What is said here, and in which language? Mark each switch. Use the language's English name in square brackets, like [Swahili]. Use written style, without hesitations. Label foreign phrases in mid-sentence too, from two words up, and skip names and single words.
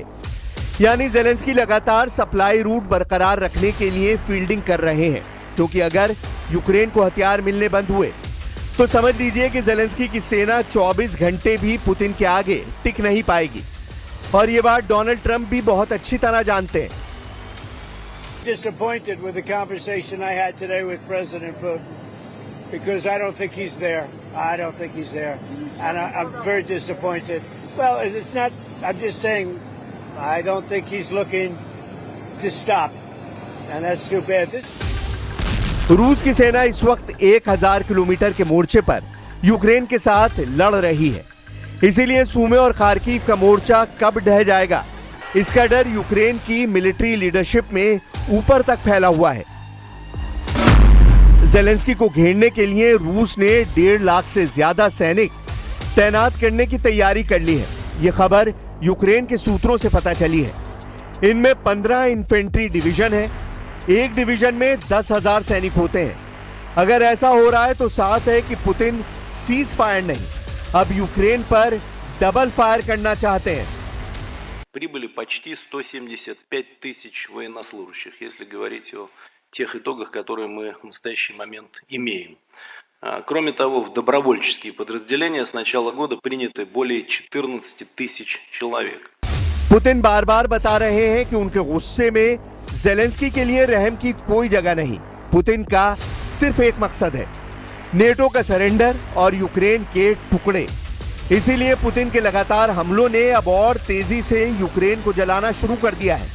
[Hindi] यानी जेलेंस्की लगातार [English] supply route [Hindi] बरकरार रखने के लिए फील्डिंग कर रहे हैं, क्योंकि अगर यूक्रेन को हथियार मिलने बंद हुए तो समझ लीजिए कि जेलेंस्की की सेना 24 घंटे भी पुतिन के आगे टिक नहीं पाएगी, और ये बात डोनाल्ड ट्रंप भी बहुत अच्छी तरह जानते हैं। [English] Disappointed with the conversation I had today with President Putin, because I don't think he's there. I don't think he's there, and I'm very disappointed. Well, it's not. I'm just saying I don't think he's looking to stop, and that's too bad. [Hindi] रूस की सेना इस वक्त 1000 किलोमीटर के मोर्चे पर यूक्रेन के साथ लड़ रही है। इसीलिए सूमे और खार्किव का मोर्चा कब ढह जाएगा, इसका डर यूक्रेन की [English] military leadership [Hindi] में ऊपर तक फैला हुआ है। ज़ेलेंस्की को घेरने के लिए रूस ने 1.5 लाख से ज्यादा सैनिक तैनात करने की तैयारी कर ली है। यह खबर यूक्रेन के सूत्रों से पता चली है। इनमें 15 [English] infantry division [Hindi] है। एक डिवीजन में 10,000 सैनिक होते हैं। अगर ऐसा हो रहा है तो साफ है कि पुतिन [English] cease fire [Hindi] नहीं, अब यूक्रेन पर [English] double fire [Hindi] करना चाहते हैं। [Russian] Прибыли почти 175 тысяч военнослужащих, если говорить о тех итогах, которые мы в настоящий момент имеем. Кроме того, в добровольческие подразделения с начала года приняты более 14 тысяч человек. [Hindi] पुतिन बार बार बता रहे हैं कि उनके गुस्से में ज़ेलेंस्की के लिए रहम की कोई जगह नहीं। पुतिन का सिर्फ एक मकसद है, नेटो का सरेंडर और यूक्रेन के टुकड़े। इसीलिए पुतिन के लगातार हमलों ने अब और तेजी से यूक्रेन को जलाना शुरू कर दिया है।